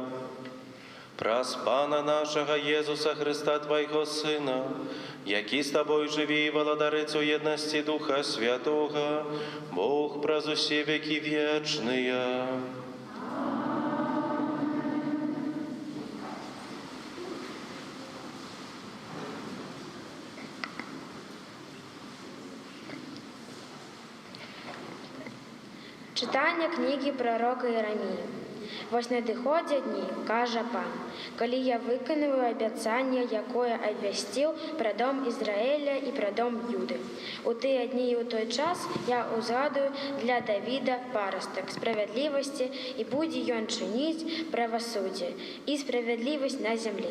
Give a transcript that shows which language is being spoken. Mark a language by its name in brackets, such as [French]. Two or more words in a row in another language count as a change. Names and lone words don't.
[Belarusian] Праз Пана нашага Езуса Христа, Твайго Сына, які з Табой жыве і валадарыць у еднасці Духа Святога, Бог праз усе векі вечныя. [Ukrainian] Читання книги пророка Єремії. [Belarusian] Вось надыходзяць дні, кажа Пан, калі я выканаю абяцанне, якое абвясціў пра дом Ізраіля і пра дом Юды. У тыя дні і ў той час я узгадую для Давіда парастак справядлівасці, і будзе ён чыніць правасуддзе і справядлівасць на зямлі.